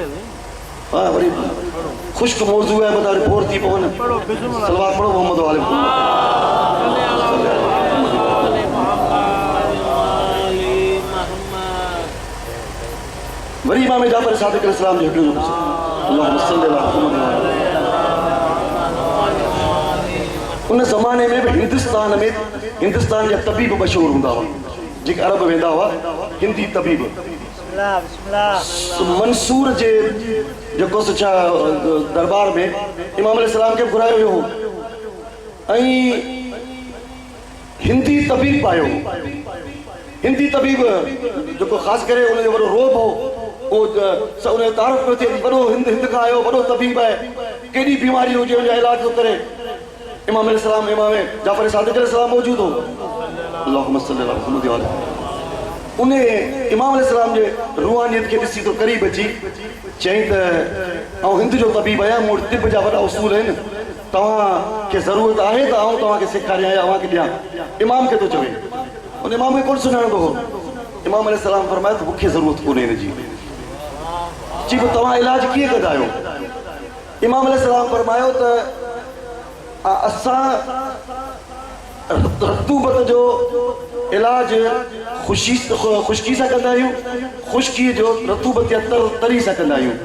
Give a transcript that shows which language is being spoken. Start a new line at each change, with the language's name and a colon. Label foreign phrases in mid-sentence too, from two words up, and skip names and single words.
Sindhi: हाँ वरी ख़ुश्क मौज़ू आहे बता बोर थी पवनि सलवात पढ़ो मोहम्मद वाले वरी इमाम जाफ़र सादिक़ अलैहिस्सलाम जो हिकिड़ो
Arabic: اللهم صل على محمد
Sindhi: उन ज़माने में भी हिंदुस्तान जा तबीब मशहूर हूंदा हुआ जेके अरब वेंदा हुआ हिंदी तबीब मंसूर जे जेको छा दरबार में इमाम अलैहिस्सलाम खे घुरायो वियो हो ऐं हिंदी तबीब आयो हिंदी तबीब जेको ख़ासि करे उनजो वॾो रोब हो उहो उनजो तारीफ़ पियो थिए वॾो हिंद खां आयो वॾो तबीब आहे केॾी बीमारी हुजे हुनजो इलाज थो करे इमाम जाफ़र सादिक़ अलैहिस्सलाम मौजूद हो
Arabic: اللهم صل على محمد
Sindhi: उन इमाम अलैहिस्सलाम जे रूहानियत खे ॾिसी तो क़रीब अची चई त आउं हिंद जो तबीब आहियां मूं वटि तिब जा वॾा उसूल आहिनि तव्हांखे ज़रूरत आहे त आउं तव्हांखे सेखारियां या अव्हांखे ॾियां इमाम खे थो चवे उन इमाम खे कोन सुञाणंदो हो इमाम अलैहिस्सलाम फरमायो त मूंखे ज़रूरत कोन्हे हिन जी चई पोइ तव्हां इलाज कीअं कंदा आहियो इमाम अलैहिस्सलाम फरमायो त असां रतूबत जो इलाज ख़ुश्की सां कंदा आहियूं, ख़ुश्की जो रतूबत या तरी सां कंदा आहियूं।